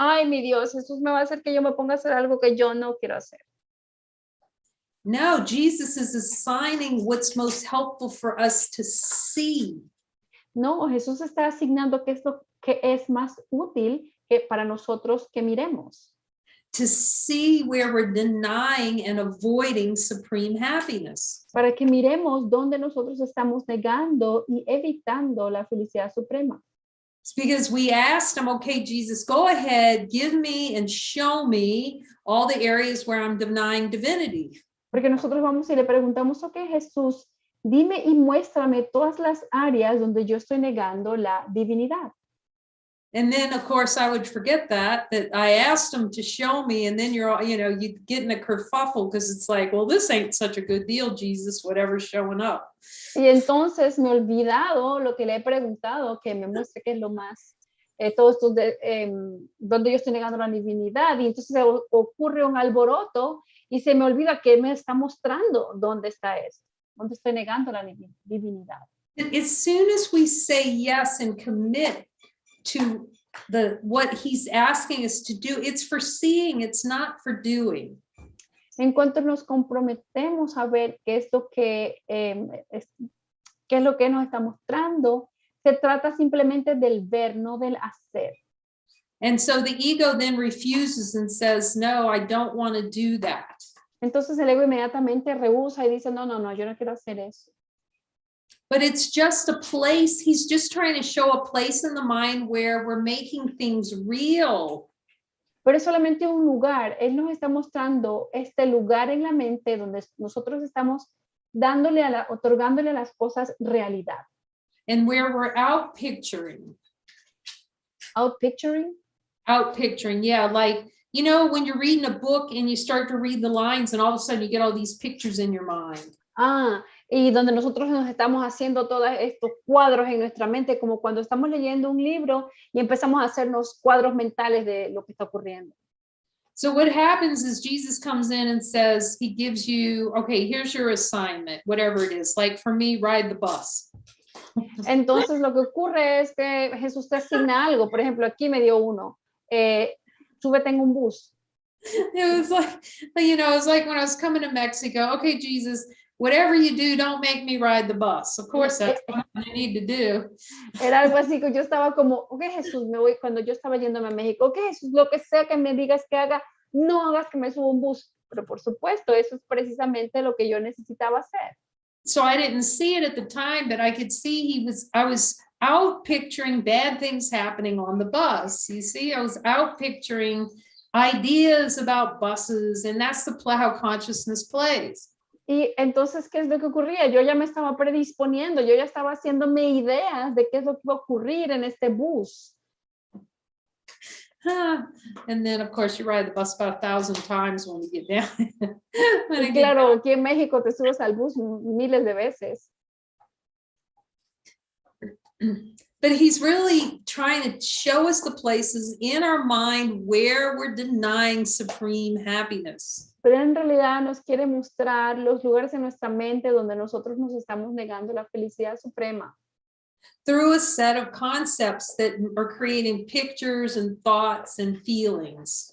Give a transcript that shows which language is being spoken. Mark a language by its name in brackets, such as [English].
[Spanish] Ay, mi Dios, Jesús me va a hacer que yo me ponga a hacer algo que yo no quiero hacer. [English] No, Jesus is assigning what's most helpful for us to see. [Spanish] No, Jesús está asignando qué es lo que es más útil que para nosotros que miremos. [English] To see where we're denying and avoiding supreme happiness. [Spanish] Para que miremos dónde nosotros estamos negando y evitando la felicidad suprema. [English] It's because we asked him, okay, Jesus, go ahead, give me and show me all the areas where I'm denying divinity. [Spanish] Porque nosotros vamos y le preguntamos, ok, Jesús, dime y muéstrame todas las áreas donde yo estoy negando la divinidad. [English] And then, of course, I would forget that I asked him to show me, and then you get in a kerfuffle because it's like, well, this ain't such a good deal, Jesus, whatever's showing up. [Spanish] Y entonces me he olvidado lo que le he preguntado, que me muestre qué es lo más, todo esto donde yo estoy negando la divinidad, y entonces ocurre un alboroto y se me olvida que me está mostrando dónde está esto, dónde estoy negando la divinidad. [English] As soon as we say yes and commit to what he's asking us to do, it's for seeing, it's not for doing. [Spanish] En cuanto nos comprometemos a ver qué es lo que ¿Qué es lo que nos está mostrando? Se trata simplemente del ver, no del hacer. [English] And so the ego then refuses and says, no, I don't want to do that. [Spanish] Entonces el ego inmediatamente rehúsa y dice, no, no, no, yo no quiero hacer eso. [English] But it's just a place. He's just trying to show a place in the mind where we're making things real. [Spanish] Pero es solamente un lugar. Él nos está mostrando este lugar en la mente donde nosotros estamos otorgándole a las cosas realidad. [English] And where we're out picturing. Out picturing. Out picturing, yeah, like, you know, when you're reading a book and you start to read the lines and all of a sudden you get all these pictures in your mind. [Spanish] Y donde nosotros nos estamos haciendo todos estos cuadros en nuestra mente, como cuando estamos leyendo un libro y empezamos a hacernos cuadros mentales de lo que está ocurriendo. [English] So what happens is Jesus comes in and says, he gives you, okay, here's your assignment, whatever it is. Like for me, ride the bus. [Spanish] Entonces lo que ocurre es que Jesús te asigna algo. Por ejemplo, aquí me dio uno. Súbete en un bus. [English] It was like, you know, it was like when I was coming to Mexico. Okay, Jesus, whatever you do, don't make me ride the bus. Of course, that's what I need to do. [Spanish] Era algo así que yo estaba como, ok, Jesús, me voy, cuando yo estaba yéndome a México, ok, Jesús, lo que sea que me digas que haga, no hagas que me suba un bus. Pero por supuesto, eso es precisamente lo que yo necesitaba hacer. [English] So I didn't see it at the time, but I could see I was out picturing bad things happening on the bus. You see, I was out picturing ideas about buses, and that's how consciousness plays. [Spanish] Y entonces, ¿qué es lo que ocurría? Yo ya me estaba predisponiendo, yo ya estaba haciéndome ideas de qué es lo que iba a ocurrir en este bus. [English] And then, of course, you ride the bus about 1,000 times when we get down. [Spanish] Y claro, aquí en México te subes al bus miles de veces. [English] But he's really trying to show us the places in our mind where we're denying supreme happiness. [Spanish] Pero en realidad nos quiere mostrar los lugares en nuestra mente donde nosotros nos estamos negando la felicidad suprema. [English] Through a set of concepts that are creating pictures and thoughts and feelings.